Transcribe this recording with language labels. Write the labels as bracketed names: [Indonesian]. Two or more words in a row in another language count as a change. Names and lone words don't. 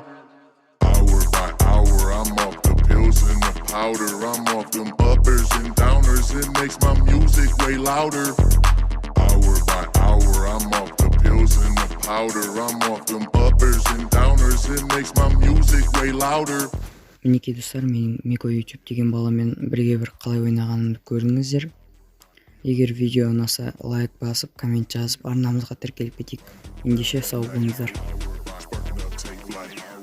[English] Hour by hour, I'm off the pills and the powder. I'm off them uppers and downers. It makes my music way louder. Hour by hour, I'm off the pills and the powder. I'm off them uppers and downers. It makes my music way louder. [Kazakh] Мінекей достар, менің Мико YouTube деген баламен бірге бір қалай ойнағанымды көрдіңіздер. Егер видео ұнаса, лайк басып, коммент жазып, арнамызға тіркеліп кетейік. Ендеше сау болыңыздар. [English] Sparking up, take flight.